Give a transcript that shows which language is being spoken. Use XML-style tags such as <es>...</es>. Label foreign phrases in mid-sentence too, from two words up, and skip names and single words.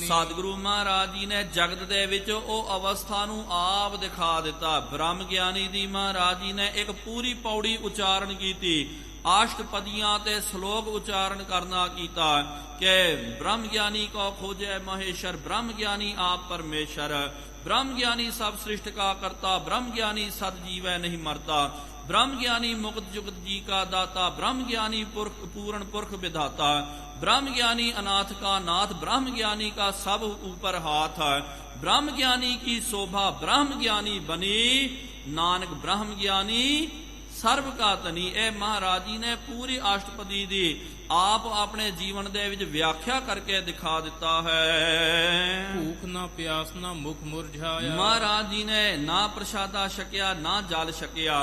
<pa>ਸਤਿਗੁਰੂ ਮਹਾਰਾਜ ਜੀ ਨੇ ਜਗਤ ਦੇ ਵਿੱਚ ਉਹ ਅਵਸਥਾ ਨੂੰ ਆਪ ਦਿਖਾ ਦਿੱਤਾ। ਬ੍ਰਹਮ ਗਿਆਨੀ ਦੀ ਮਹਾਰਾਜ ਜੀ ਨੇ ਇੱਕ ਪੂਰੀ ਪੌੜੀ ਉਚਾਰਨ ਕੀਤੀ, ਆਸ਼ਟਪਦੀਆਂ ਤੇ ਸ਼ਲੋਕ ਉਚਾਰਨ ਕਰਨਾ ਕੀਤਾ ਕਿ ਬ੍ਰਹਮ</pa> <hi>ज्ञानी को खोजै महेसर, ब्रह्म ज्ञानी आप परमेसर, ब्रह्म ज्ञानी सब सृष्ट का करता, ब्रह्म ज्ञानी सद जीवै नहीं मरता, ब्रह्म ज्ञानी मुक्त जुगत जी का दाता, ब्रह्म ज्ञानी पुरख पूर्ण पुरख विधाता, ब्रह्म ज्ञानी अनाथ का नाथ, ब्रह्म ज्ञानी का सब ऊपर हाथ है, ब्रह्म ज्ञानी की शोभा ब्रह्म ज्ञानी बनी, नानक ब्रह्म ज्ञानी सरब का धनी।</hi> <pa>ਇਹ ਮਹਾਰਾਜ ਜੀ ਨੇ ਪੂਰੀ ਅਸ਼ਟਪਦੀ ਦੀ ਆਪ ਆਪਣੇ ਜੀਵਨ ਦੇ ਵਿੱਚ ਵਿਆਖਿਆ ਕਰਕੇ ਦਿਖਾ ਦਿੱਤਾ ਹੈ। ਭੂਖ ਨਾ ਪਿਆਸ ਨਾ ਮੁਖ ਮੁਰਝਾਇਆ। ਮਹਾਰਾਜ ਜੀ ਨੇ ਨਾ ਪ੍ਰਸ਼ਾਦਾ ਛਕਿਆ ਨਾ ਜਲ ਛਕਿਆ।</pa>